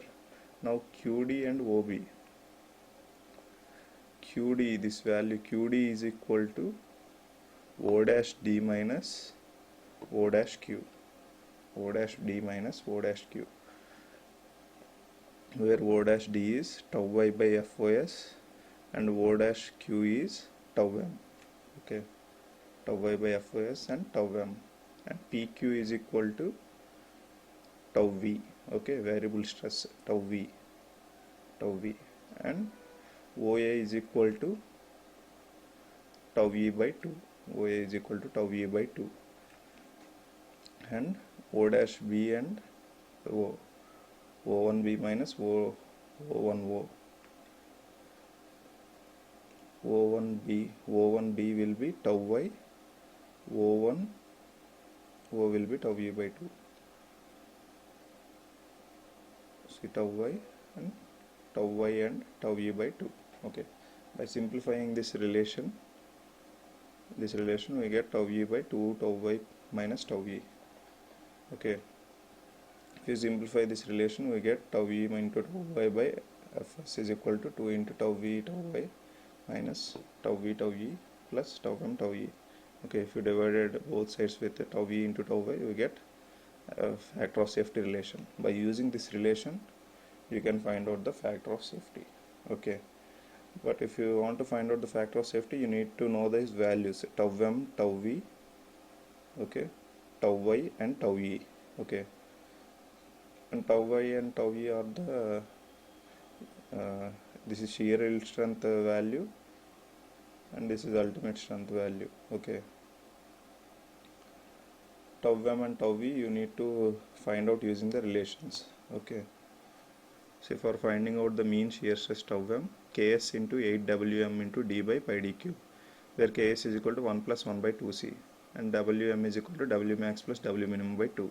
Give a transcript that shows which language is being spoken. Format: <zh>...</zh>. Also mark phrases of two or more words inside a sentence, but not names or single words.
<en>Now QD and OB, QD, this value QD is equal to O dash D minus O dash Q, O dash D minus O dash Q, where O dash D is tau y by FOS and O dash Q is tau m. Okay, tau y by FOS and tau m, and PQ is equal to tau v. Okay, variable stress tau v, and OA is equal to tau e by 2, OA is equal to tau e by 2, and O dash B and O1B minus O1O, O1B will be tau y, O1O will be tau e by 2. See, tau y and tau e by 2. Okay, by simplifying this relation we get tau e by 2 tau y minus tau e. Okay, if you simplify this relation, we get tau e into tau y by fs is equal to 2 into tau v tau y minus tau v tau e plus tau m tau e. Okay, if you divided both sides with tau v into tau y, we get a factor of safety relation. By using this relation, you can find out the factor of safety. Okay, but if you want to find out the factor of safety, you need to know these values, tau m, tau v, okay, tau y and tau e. Okay, and tau y and tau e are the this is shear yield strength value, and this is ultimate strength value. Okay, tau m and tau v you need to find out using the relations. Okay, so for finding out the mean shear stress tau m, Ks into 8Wm into d by pi dq, where Ks is equal to 1 plus 1 by 2c, and Wm is equal to W max plus W minimum by 2.</en>